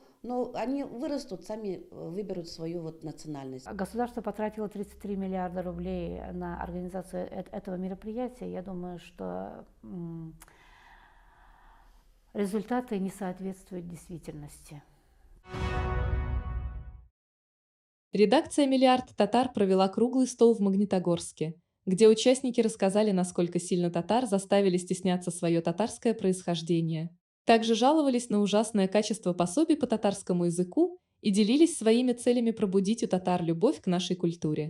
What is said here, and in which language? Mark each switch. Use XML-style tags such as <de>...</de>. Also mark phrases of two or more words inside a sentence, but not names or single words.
<ru>Но они вырастут, сами выберут свою национальность. Государство потратило 33 миллиарда рублей на организацию этого мероприятия. Я думаю, что результаты не соответствуют действительности. Редакция «Миллиард татар» провела круглый стол в Магнитогорске, где участники рассказали, насколько сильно татар заставили стесняться свое татарское происхождение. Также жаловались на ужасное качество пособий по татарскому языку и делились своими целями пробудить у татар любовь к нашей культуре.</ru>